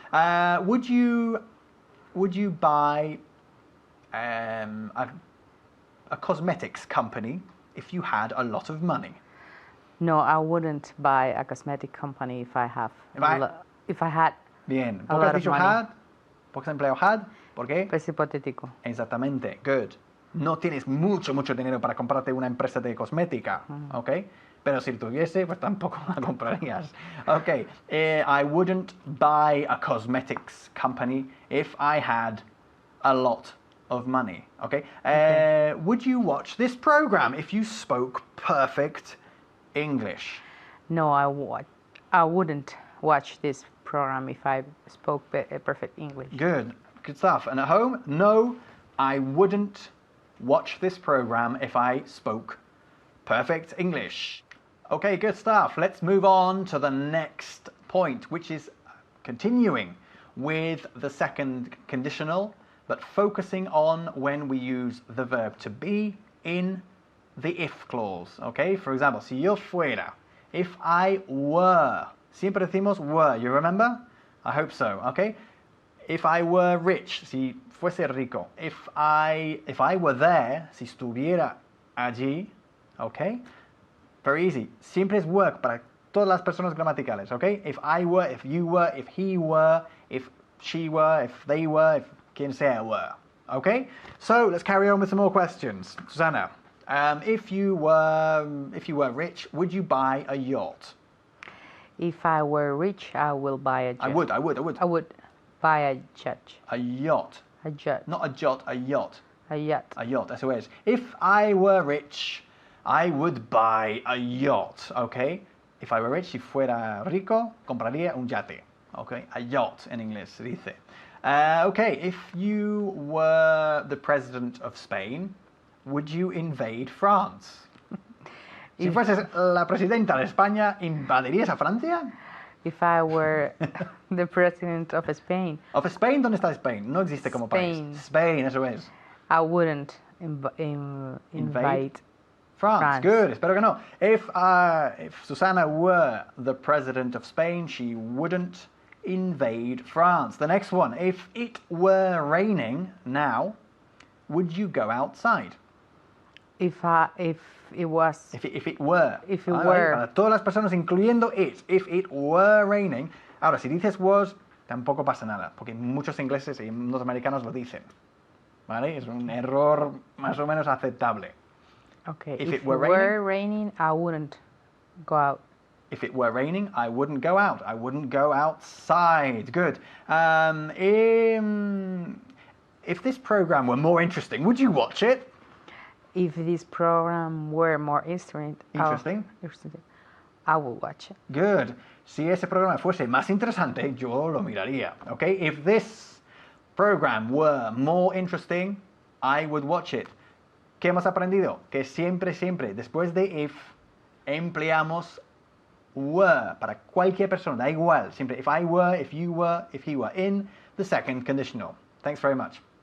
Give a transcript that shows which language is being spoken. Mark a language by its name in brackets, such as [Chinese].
[English] Would you buy a cosmetics company if you had a lot of money? No, I wouldn't buy a cosmetic company if I had. [Spanish] Bien. [English] A [Spanish] ¿Por qué [English] of [Spanish] dicho [English] money. had? [Spanish] ¿Por qué has empleado had? ¿Por qué? Es hipotético. Exactamente. Good. No tienes mucho dinero para comprarte una empresa de cosmética, ¿ok? Pero si tuviese, pues tampoco la comprarías. [English] Ok. I wouldn't buy a cosmetics company if I had a lot of money, okay? Would you watch this program if you spoke perfect English? No, I wouldn't watch this program if I spoke perfect English. Good stuff. And at home, no, I wouldn't watch this program if I spoke perfect English. Okay, good stuff. Let's move on to the next point, which is continuing with the second conditional, but focusing on when we use the verb to be in the if clause. Okay, for example, [Spanish] si yo fuera, [English] if I were, [Spanish] siempre decimos were, [English] you remember? I hope so, okay? If I were rich, [Spanish] si fuese rico. [English] If I were there, [Spanish] si estuviera allí, [English] okay? Very easy. [Spanish] Siempre es work para todas las personas gramaticales, okay? [English] If I were, if you were, if he were, if she were, if they were, if [Spanish] quien sea [English] were, okay? So let's carry on with some more questions. Susanna, if you were rich, would you buy a yacht? If I were rich, I will buy a jet. I would. I would buy a jet. A yacht. A jet. Not a jot, a yacht. A yacht. A yacht, [Spanish] eso es. [English] If I were rich, I would buy a yacht, okay? If I were rich, [Spanish] si fuera rico, compraría un yate, okay? A yacht en inglés se dice. [English] Okay, if you were the president of Spain, would you invade France? [Spanish] Si fueses la presidenta de España, ¿invadirías a Francia? [English] If I were the president of Spain. [Spanish] ¿Of Spain? ¿Dónde está Spain? No existe como país. Spain, eso es. [English] I wouldn't invite [Spanish] France. Good. Espero que no. [English] If Susanna were the president of Spain, she wouldn't invade France. The next one. If it were raining now, would you go outside? If it was. If it were. If it [Spanish] Ahí, [English] were. [Spanish] para todas las personas, incluyendo it. [English] If it were raining. [Spanish] Ahora, si dices was, tampoco pasa nada, porque muchos ingleses y norteamericanos lo dicen. ¿Vale? Es un error más o menos aceptable. [English] Okay. If If it were raining, I wouldn't go out. If it were raining, I wouldn't go out. I wouldn't go outside. Good. If this program were more interesting, would you watch it? If this program were more interesting, I would watch it. Good. [Spanish] Si ese programa fuese más interesante, yo lo miraría. [English] Okay? If this program were more interesting, I would watch it. [Spanish] ¿Qué hemos aprendido? Que siempre, después de if, empleamos were para cualquier persona, da igual. Siempre [English] if I were, if you were, if he were in the second conditional. Thanks very much.